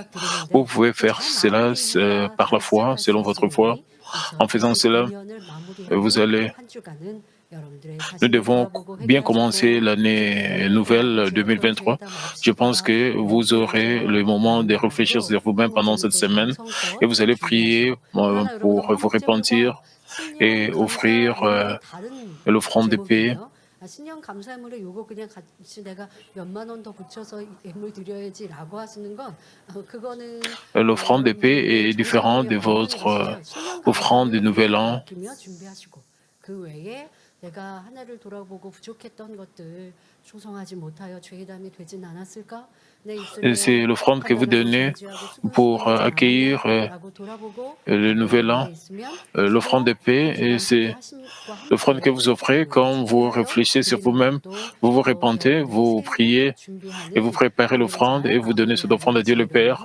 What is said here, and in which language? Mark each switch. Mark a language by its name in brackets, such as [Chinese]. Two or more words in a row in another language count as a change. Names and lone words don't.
[French] Vous pouvez faire cela par la foi, selon votre foi. En faisant cela, nous devons bien commencer l'année nouvelle 2023. Je pense que vous aurez le moment de réfléchir sur vous-même pendant cette semaine et vous allez prier pour vous repentir et offrir l'offrande de paix. [Korean] 신년 감사물에 요거 그냥 같이 내가 몇만 원 더 붙여서 예물 드려야지라고 하시는 건 그거는 [French] L'offrande de paix est différente de votre offrande de Nouvel An. [Korean] 준비하시고 그 외에 내가 한 해를 돌아보고 부족했던 것들 충성하지 못하여 죄담이 되진 않았을까? [French] C'est l'offrande que vous donnez pour accueillir le Nouvel An, l'offrande de paix, et c'est l'offrande que vous offrez quand vous réfléchissez sur vous-même, vous vous repentez, vous priez et vous préparez l'offrande et vous donnez cette offrande à Dieu le Père.